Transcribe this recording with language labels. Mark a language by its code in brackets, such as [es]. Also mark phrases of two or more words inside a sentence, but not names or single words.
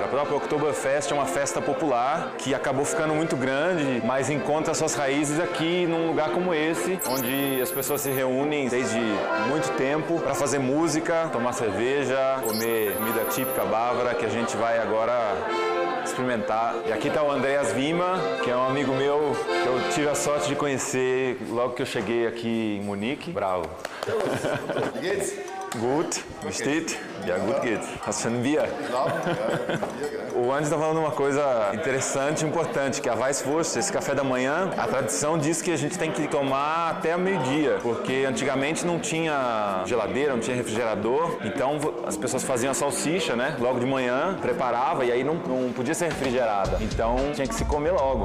[pt] A própria Oktoberfest é uma festa popular que acabou ficando muito grande, mas encontra suas raízes aqui num lugar como esse, onde as pessoas se reúnem desde muito tempo para fazer música, tomar cerveja, comer comida típica bávara, que a gente vai agora experimentar. E aqui está o Andreas Wimmer, que é um amigo meu que eu tive a sorte de conhecer logo que eu cheguei aqui em Munique. Bravo. [de] Wie geht's? Gut, wie steht? Ja, gut geht's. Hast du schon ein Bier? [pt] O Andy está falando uma coisa interessante e importante, que a Weißwurst, esse café da manhã, a tradição diz que a gente tem que tomar até meio-dia, porque antigamente não tinha geladeira, não tinha refrigerador, então as pessoas faziam a salsicha, né, logo de manhã, preparava e aí não podia ser refrigerada, então tinha que se comer logo.